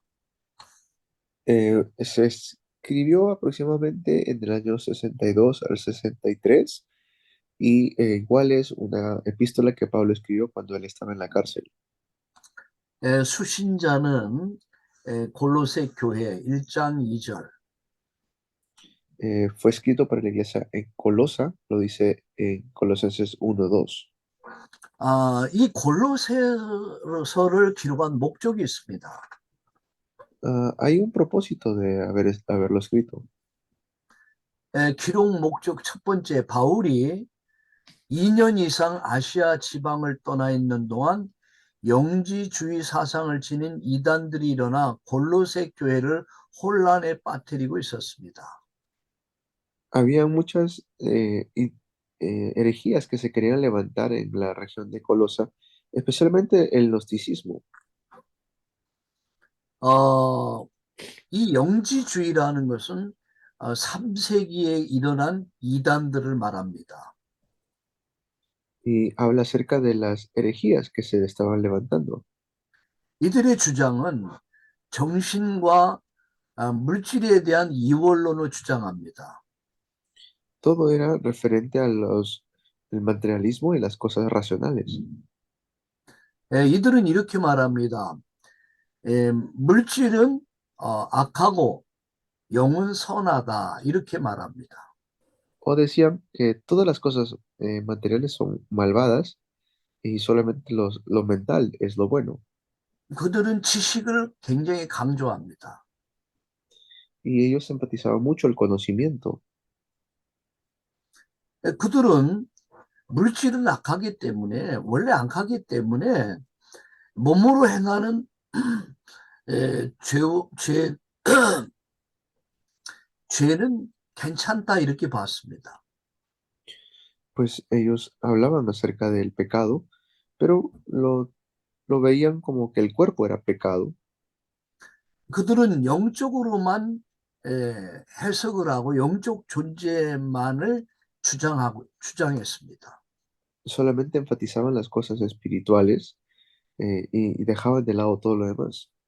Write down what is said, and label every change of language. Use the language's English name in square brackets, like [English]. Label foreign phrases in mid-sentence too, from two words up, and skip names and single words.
[Spanish] Se escribió aproximadamente en el año 62 al 63 y igual es una epístola que Pablo escribió cuando él estaba en la cárcel. [Korean] 수신자는 골로새 교회 1장 2절. [Spanish] Fue escrito para la iglesia en Colosa, lo dice en Colosenses 1:2. [Korean] 이 골로새서를 기록한 목적이 있습니다. [Spanish] Hay un propósito de haberlo escrito. [Korean] 기록 목적 첫 번째, 바울이 2년 이상 아시아 지방을 떠나 있는 동안 영지주의 사상을 지닌 이단들이 일어나 골로새 교회를 혼란에 빠뜨리고 있었습니다. [Spanish] Había muchas herejías que se querían levantar en la región de Colosa, especialmente el gnosticismo. [Korean] 이 영지주의라는 것은 3세기에 일어난 이단들을 말합니다. [Spanish] Y habla acerca de las herejías que se estaban levantando. [Korean] 이들의 주장은 정신과 물질에 대한 이원론을 주장합니다. [Spanish] Todo era referente a el materialismo y las cosas racionales. [Korean] 이들은 이렇게 말합니다. 물질은 악하고 영은 선하다 이렇게 말합니다. [Spanish] O decían que todas las cosas materiales son malvadas y solamente lo mental es lo bueno. [Korean] 그들은 지식을 굉장히 강조합니다. [Spanish] Y ellos enfatizaban mucho el conocimiento. [Korean] 그들은 물질은 악하기 때문에 원래 악하기 때문에 몸으로 행하는 죄는 괜찮다 이렇게 봤습니다. [Spanish] Pues ellos hablaban acerca del pecado, pero lo veían como que el cuerpo era pecado. [Korean] 그들은 영적으로만 해석을 하고 영적 존재만을 주장했습니다. [Spanish] Solamente enfatizaban las cosas espirituales y dejaban de lado todo lo demás.